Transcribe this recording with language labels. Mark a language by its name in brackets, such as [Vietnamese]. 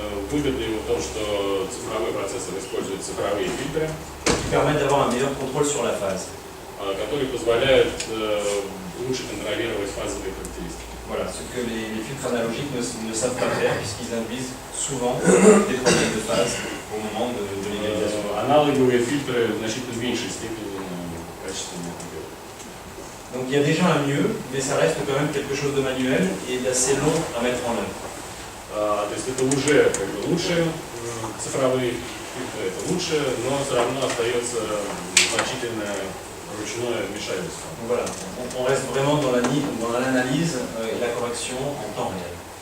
[Russian] Выгода его в том, что цифровой процессор использует цифровые фильтры, [French] qui permettent d'avoir un meilleur contrôle sur la phase. [Russian] которые позволяют лучше контролировать фазовые характеристики. [French] Voilà, ce que les filtres analogiques ne savent pas faire, puisqu'ils induisent souvent des problèmes de phase au moment de l'égalisation. [Russian] Аналоговые фильтры в значительно меньшей степени качественные. [French] Donc il y a déjà un mieux, mais ça reste quand même quelque chose de manuel et d'assez long à mettre en œuvre. [Russian] То есть это уже как бы лучше, цифровые фильтры это лучше, но все равно остается значительная ручное вмешательство. [French] Donc voilà, on reste vraiment dans l'analyse et la correction en temps réel.